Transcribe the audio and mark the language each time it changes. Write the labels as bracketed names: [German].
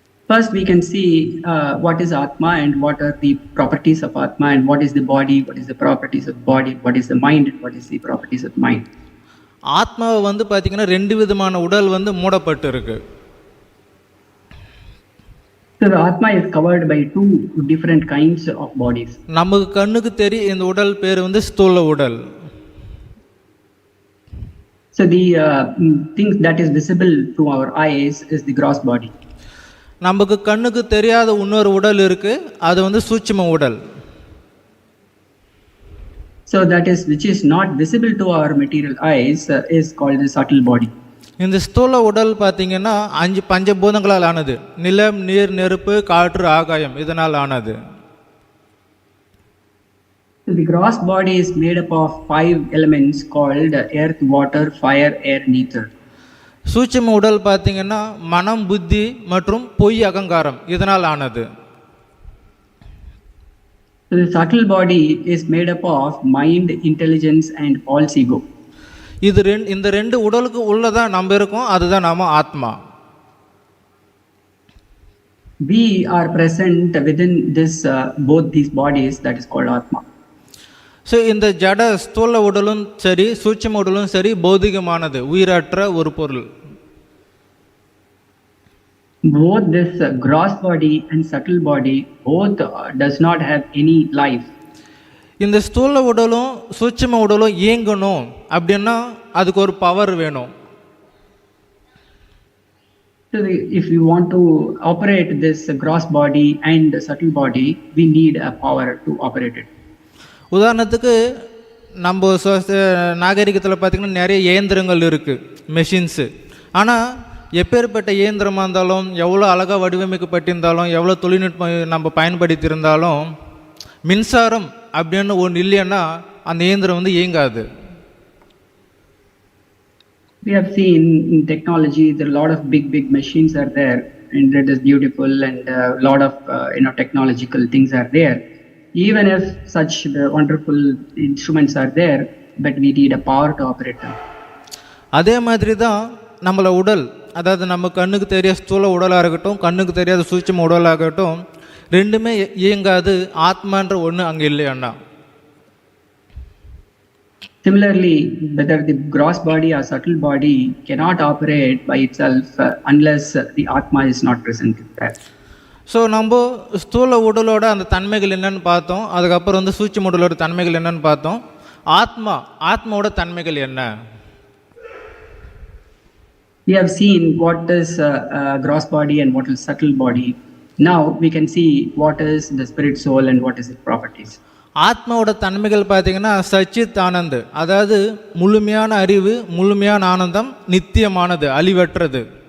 [English] First we can see what is Atma and what are the properties of Atma, and what is the body, what is the properties of body, what is the mind, and what is the properties of mind. [Tamil] ஆத்மாவை வந்து பார்த்தீங்கன்னா ரெண்டு விதமான உடல் வந்து மூடப்பட்டு இருக்கு. [English] So the Atma is covered by two different kinds of bodies. [Tamil] நமக்கு கண்ணுக்கு தெரியும் இந்த உடல் பேர் வந்து ஸ்தூல உடல். [English] So the things that is visible to our eyes is the gross body. [Tamil] நமக்கு கண்ணுக்கு தெரியாத இன்னொரு உடல் இருக்கு, அது வந்து சூட்சும உடல். [English] So that is which is not visible to our material eyes is called the subtle body. [Tamil] இந்த ஸ்தூல உடல் பார்த்தீங்கன்னா 5 பஞ்சபூதங்களால் ஆனது. நிலம், நீர், நெருப்பு, காற்று, ஆகாயம் இதனால் ஆனது. [English] So the gross body is made up of 5 elements called earth, water, fire, air, and ether. [Tamil] சூட்சும உடல் பார்த்தீங்கன்னா மனம், புத்தி மற்றும் பொய், அகங்காரம் இதனால் ஆனது. [English] So the subtle body is made up of mind, intelligence, and false ego. [Tamil] இந்த ரெண்டு உடலுக்கு உள்ளதான் நம்ம இருக்கோம், அதுதான் நாம ஆத்மா. [English] We are present within this both these bodies, that is called Atma. [Tamil] So இந்த ஜட ஸ்தூல உடலும் சரி சூட்சும உடலும் சரி பௌதிகமானது, உயிரற்ற ஒரு பொருள். [English] Both this gross body and subtle body both does not have any life. [Tamil] இந்த ஸ்தூல உடலும் சூட்சும உடலும் இயங்கணும் அப்படின்னா அதுக்கு ஒரு பவர் வேணும். [English] So if you want to operate this gross body and subtle body, we need a power to operate it. [Tamil] உதாரணத்துக்கு நம்ம நாகரிகத்தில் பார்த்திங்கன்னா நிறைய இயந்திரங்கள் இருக்குது, மெஷின்ஸு. ஆனால் எப்பேற்பட்ட இயந்திரமாக இருந்தாலும், எவ்வளோ அழகாக வடிவமைக்கப்பட்டிருந்தாலும், எவ்வளோ தொழில்நுட்பம் நம்ம பயன்படுத்தியிருந்தாலும், மின்சாரம் அப்படின்னு ஒன்று இல்லைன்னா அந்த இயந்திரம் வந்து இயங்காது. [English] We have seen in technology there are a lot of big machines are there, and it is beautiful, and a lot of technological things are there. Even if such wonderful instruments are there, but we need a power to operate them. [Tamil] அதே மாதிரி தான் நம்மளை உடல், அதாவது நம்ம கண்ணுக்கு தெரிய ஸ்தூல உடலாக இருக்கட்டும், கண்ணுக்கு தெரியாத சூட்சும உடலாகட்டும், ரெண்டுமே இயங்காது. ஆத்மான்ற ஒன்று அங்கே இல்லையாண்ணா. [English] Similarly, whether the gross body or subtle body cannot operate by itself unless the Atma is not present there. [Tamil] So நம்ம ஸ்தூல உடலோட அந்த தன்மைகள் என்னன்னு பார்த்தோம், அதுக்கப்புறம் வந்து சூட்சும உடலோட தன்மைகள் என்னன்னு பார்த்தோம். ஆத்மாவோட தன்மைகள் என்ன? [English] We have seen what is gross body and what is subtle body. Now we can see what is the spirit soul and what is its properties. [Tamil] ஆத்மாவோட தன்மைகள் பார்த்தீங்கன்னா சச்சித் ஆனந்த், அதாவது முழுமையான அறிவு, முழுமையான ஆனந்தம், நித்தியமானது, அழிவற்றது.